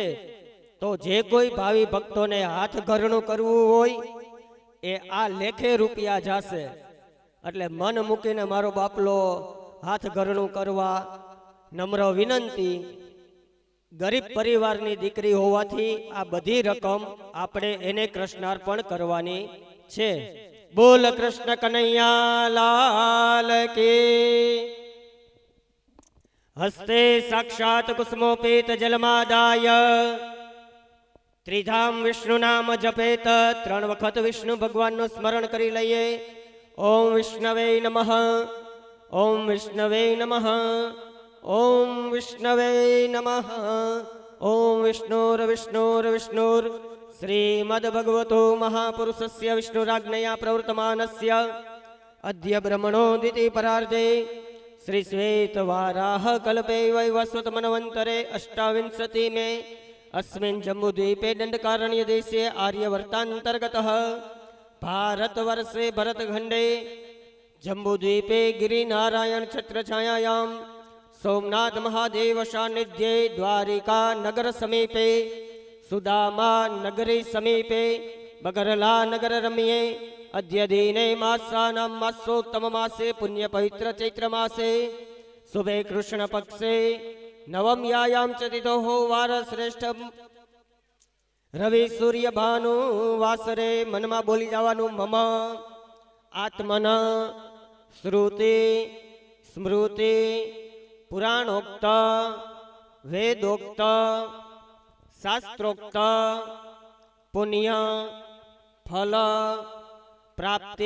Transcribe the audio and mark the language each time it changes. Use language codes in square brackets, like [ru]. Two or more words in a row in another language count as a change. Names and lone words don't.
[gu] તો જે કોઈ ભાવી ભક્તો ને હાથ ઘરણું કરવું હોય એ આ લેખે રૂપિયા જાશે એટલે મન મૂકીને મારો બાપલો હાથ ઘરણું કરવા નમ્ર વિનંતી। ગરીબ પરિવારની દીકરી હોવાથી આ બધી રકમ આપણે એને કૃષ્ણાર્પણ કરવાની છે। [hi] बोल कृष्ण कन्हैया लाल की। [sa] हस्ते साक्षात कुसुमोपेत जलमादाय त्रिधाम विष्णु नाम जपेत [gu] 3 વખત વિષ્ણુ ભગવાન નુ સ્મરણ કરી લઈએ। [sa] ओम विष्णवे नमः ઓમ વિષ્ણવે નમઃ. ઓમ વિષ્ણવે નમઃ. ઓમ વિષ્ણુર શ્રીમદ્ભગવતો મહાપુરુષસ્ય વિષ્ણુરાજ્ઞયા પ્રવૃત્તમાનસ્ય અદ્ય બ્રહ્મણો દ્વિતીય પરાર્ધે શ્રી શ્વેતવારાહ કલ્પે વૈવસ્વત મન્વંતરે અષ્ટાવિંશતિ મે अस्मिन् जम्बूद्वीपे दण्डकारण्य देशे आर्यवर्तान्तर्गतः भारतवर्षे भरतखण्डे जम्बूद्वीपे गिरिनारायण छत्रछायायां सोमनाथ महादेव सान्निध्ये द्वारिका नगर समीपे सुदामा नगरी समीपे बगरला नगर रम्ये अद्य दिने मासानां मासोत्तम मासे पुण्य पवित्र चैत्र मासे शुभे कृष्ण पक्षे नवम यायाम चतिथोः वार श्रेष्ठ रवि सूर्य भानु वासरे [gu] મનમા બોલી જવાનું [sa] मम आत्मन श्रुति स्मृति पुराणोक्त वेदोक्त शास्त्रोक्त पुण्य फल प्राप्ति